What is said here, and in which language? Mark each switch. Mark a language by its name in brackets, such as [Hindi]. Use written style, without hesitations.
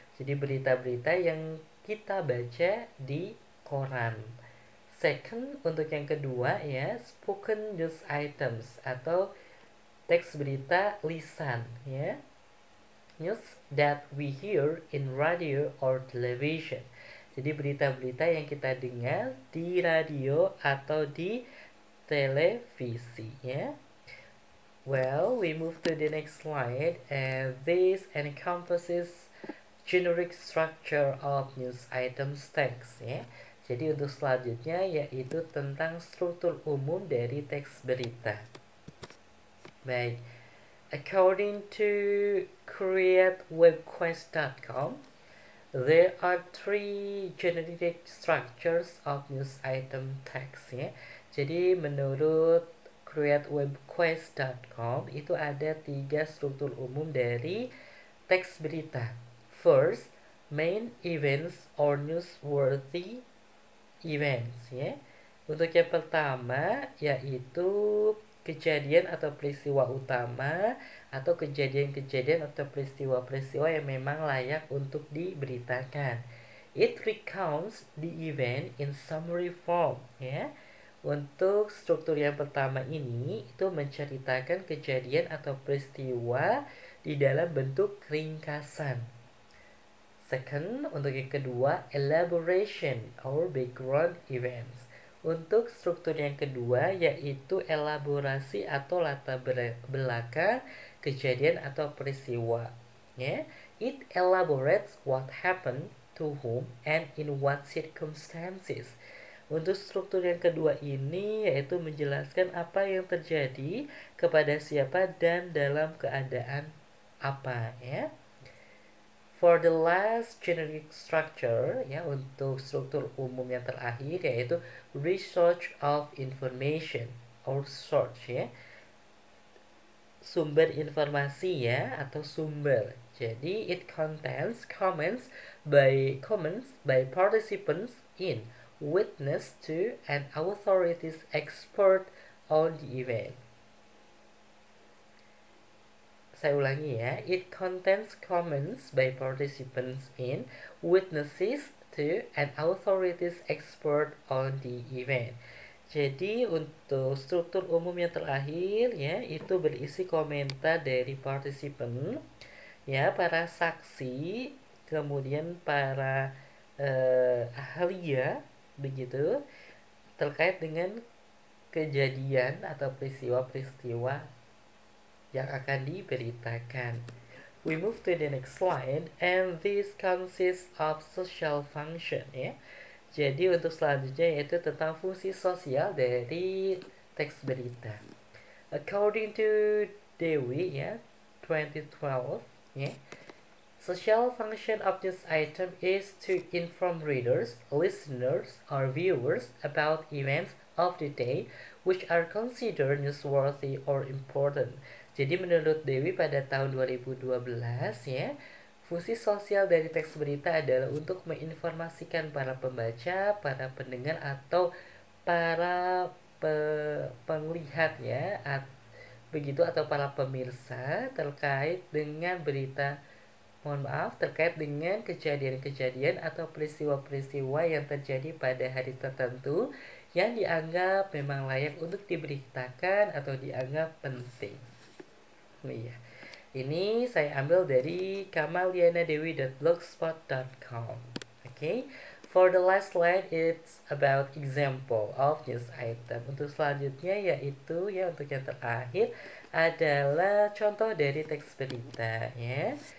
[Indonesian] Jadi berita-berita yang kita baca di koran. Second, untuk yang kedua ya, [English] spoken news items [Indonesian] atau teks berita lisan ya. [English] News that we hear in radio or television. [Indonesian] Jadi berita-berita yang kita dengar di radio atau di televisi ya. [English] Well, we move to the next slide, and this encompasses generic structure of news items text ya. [Indonesian] Jadi untuk selanjutnya yaitu tentang struktur umum dari teks berita. [English] Baik, according to createwebquest.com, there are 3 generic structures of news item text ya. [Indonesian] Jadi menurut createwebquest.com itu ada 3 struktur umum dari teks berita. [English] First, main events or newsworthy events ya. [Indonesian] Untuk yang pertama yaitu kejadian atau peristiwa utama atau kejadian-kejadian atau peristiwa-peristiwa yang memang layak untuk diberitakan. [English] It recounts the event in summary form ya. [Indonesian] Untuk struktur yang pertama ini itu menceritakan kejadian atau peristiwa di dalam bentuk ringkasan. [English] Second, [Indonesian] untuk yang kedua, [English] elaboration or background events. [Indonesian] Untuk struktur yang kedua yaitu elaborasi atau latar belakang kejadian atau peristiwa. [English] Ya, it elaborates what happened to whom and in what circumstances. [Indonesian] Untuk struktur yang kedua ini yaitu menjelaskan apa yang terjadi kepada siapa dan dalam keadaan apa ya. [English] For the last generic structure ya, [Indonesian] untuk struktur umum yang terakhir yaitu [English] research of information or source ya. [Indonesian] Sumber informasi ya atau sumber. [English] Jadi it contains comments by participants in, witness to, and authorities expert on the event. [Indonesian] Saya ulangi ya, [English] it contains comments by participants in, witnesses to, and authorities expert on the event. [Indonesian] Jadi untuk struktur umum yang terakhir ya, itu berisi komentar dari participant ya, para saksi, kemudian para ahli ya, begitu, terkait dengan kejadian atau peristiwa-peristiwa yang akan diberitakan. [English] We move to the next slide, and this consists of social function ya. [Indonesian] Jadi untuk selanjutnya yaitu tentang fungsi sosial dari teks berita. [English] According to Dewi ya, 2012 ya, social function of this item is to inform readers, listeners, or viewers about events of the day which are considered newsworthy or important. [Indonesian] Jadi menurut Dewi pada tahun 2012 ya, fungsi sosial dari teks berita adalah untuk menginformasikan para pembaca, para pendengar atau para penglihat ya, begitu, atau para pemirsa terkait dengan berita, terkait dengan kejadian-kejadian atau peristiwa-peristiwa yang terjadi pada hari tertentu yang dianggap memang layak untuk diberitakan atau dianggap penting. Iya. Ini saya ambil dari kamalianadewi.blogspot.com. [English] Okay. For the last slide, it's about example of news item. [Indonesian] Untuk selanjutnya yaitu ya, untuk yang terakhir adalah contoh dari teks berita ya.